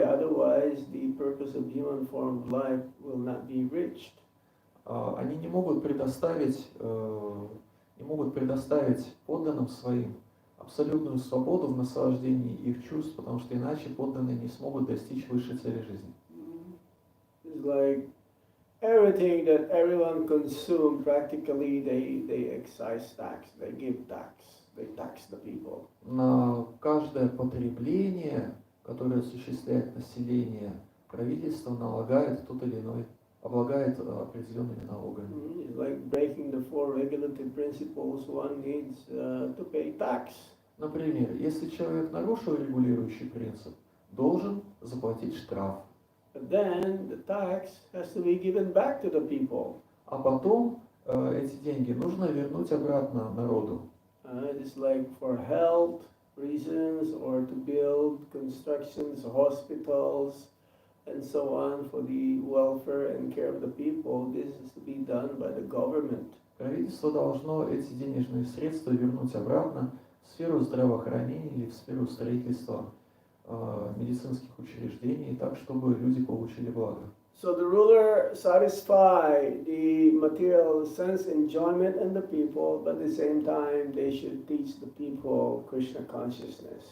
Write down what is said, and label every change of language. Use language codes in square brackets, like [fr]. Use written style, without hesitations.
[en] Otherwise, the purpose of human form of life will not be reached. [ru] Они не могут предоставить подданным своим абсолютную свободу в наслаждении их чувств, потому что иначе подданные не смогут достичь высшей цели жизни. [en] It's like everything that everyone consume, practically they excise tax, they give tax, they tax the people. [ru] На каждое потребление, которое осуществляет население, правительство налагает тот или иной, облагает определенными налогами. [en] It's like breaking the four regulative principles, one needs to pay tax. [ru] Например, если человек нарушил регулирующий принцип, должен заплатить штраф. [en] But then the tax has to be given back to the people. [ru] А потом эти деньги нужно вернуть обратно народу. [en] It's like for health reasons or to build constructions, hospitals, and so on for the welfare and care of the people. This is to be done by the government. [ru] Правительство должно эти денежные средства вернуть обратно в сферу здравоохранения или в сферу строительства медицинских учреждений, так, чтобы люди получили благо. [en] So the ruler satisfy the material sense enjoyment in the people, but at the same time they should teach the people Krishna consciousness.